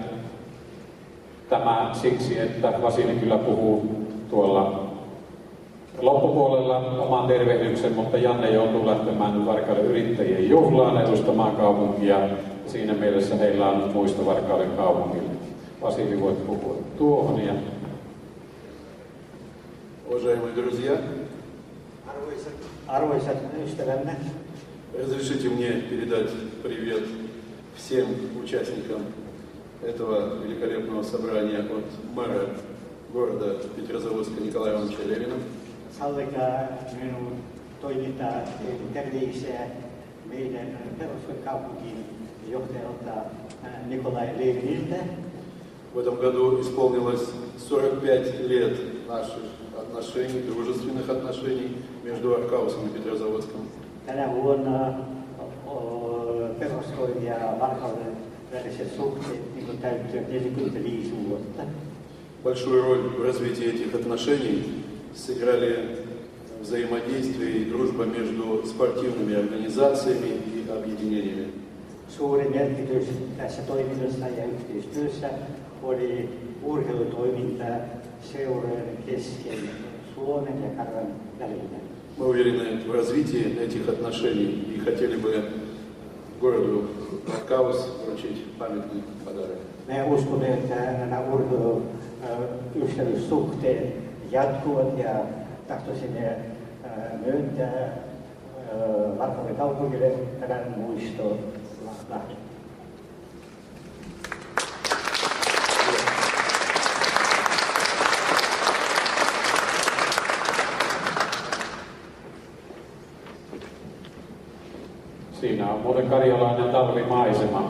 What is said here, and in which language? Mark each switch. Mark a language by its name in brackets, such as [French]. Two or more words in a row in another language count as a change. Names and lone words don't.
[Finnish] Tämä siksi, että Vasili kyllä puhuu tuolla loppupuolella oman tervehdyksen, mutta Janne joutuu lähtemään nyt Varkauden yrittäjien juhlaan edustamaan kaupunkia. Siinä mielessä heillä on muisto Varkauden kaupungille. Vasili, voit puhua tuohon. Ja... [Russian] Уважаемые друзья, [Finnish] arvoisat ystävämme, [Russian] разрешите мне передать привет всем участникам этого великолепного собрания от мэра города Петрозаводска Николая Ивановича Левина. [Finnish] sallikaa minun toimittaa terveisiä meidän Petroskoin kaupungin johtajalta Nikolai Leviniltä. [Russian] В этом году исполнилось 45 лет наших отношений, дружественных отношений между Аркаусом и Петрозаводском. [Finnish] Tänä vuonna Petroskoin ja Varkauden väliset suhteet niin täyttyvät 45 vuotta. [Russian] Большую роль в развитии этих отношений сыграли взаимодействие и дружба между спортивными организациями и объединениями. [Finnish] Suuri merkitys tässä toiminnassa ja yhteistyössä oli urheilutoiminta seurojen kesken Suomen ja Karjalan välillä. [Russian] Мы уверены в развитии этих отношений и хотели бы городу Аркаус вручить памятный подарок. [Finnish] Me uskomme, että nämä urheiluystävyyssuhteet jatkuvat ja tahtoisimme myöntää Varkauden kaupungille tämän muistolahjan. Siinä on muuten karjalainen talvimaisema.